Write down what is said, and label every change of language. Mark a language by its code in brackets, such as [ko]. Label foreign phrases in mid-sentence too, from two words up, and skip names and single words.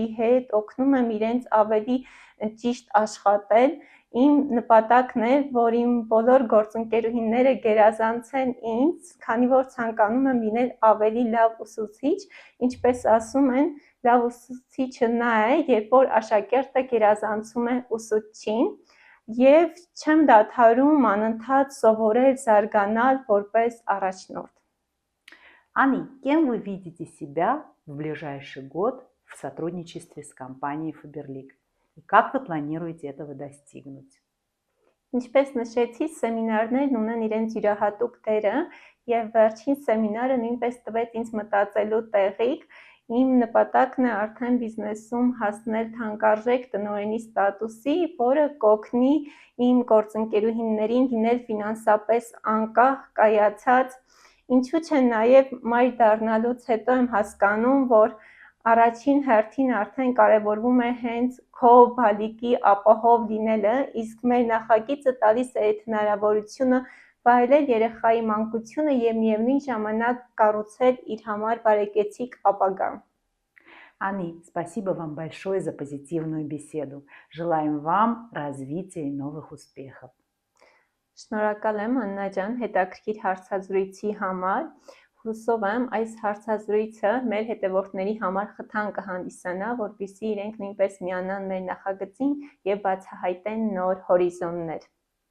[hy] հետ, օգնում եմ իրենց ավելի ճիշտ աշխատել։ Իմ նպատակն է, որ իմ բոլոր գործընկերուհիները գերազանցեն ինձ, քանի որ ցանկանում եմ լինել ավելի լավ ուսուցիչ, ինչպես ասում են, լավ ուսուցիչը նա է, երբ որ աշակերտը գերազանցում է ուսուցչին, եւ չեմ դադարում անընդհատ սովորել, զարգանալ որպես առաջնորդ։ [ru] Ани, кем вы видите себя в ближайший год в сотрудничестве с компанией Faberlic? И как вы планируете этого достигнуть? [hy] Ինչպես նշեցի, սեմինարներն ունեն իրենց յուրահատուկ դերը եւ վերջին սեմինարը նույնպես տվեց ինձ մտածելու տեղիք։ Իմ նպատակն է արդեն բիզնեսում հասնել թանկարժեք տնօրենի ստատուսի, որը կօգնի իմ գործընկերուհիներին լինել ֆինանսապես անկախ, կայացած, ինչու՞ չէ նաեւ մայր դառնալուց հետո եմ հասկանում, որ առաջին հերթին արդեն կարևորվում է հենց քո բալիկի ապահով լինելը, իսկ մեր նախագիծը տալիս է այդ հնարավորությունը վայելել երեխայի մանկությունը եւ միևնույն ժամանակ կառուցել իր համար բարեկեցիկ ապագա։ [ru] Ани, спасибо вам большое за позитивную беседу. Желаем вам развития и новых успехов. [hy] Շնորհակալ եմ Աննա ջան հետաքրքիր հարցազրույցի համար։ Հուսով եմ այս հարցազրույցը մեր հետևորդների համար խթան կհանդիսանա, որպեսզի իրենք նույնպես միանան մեր նախագծին եւ բացահայտեն նոր հորիզոններ։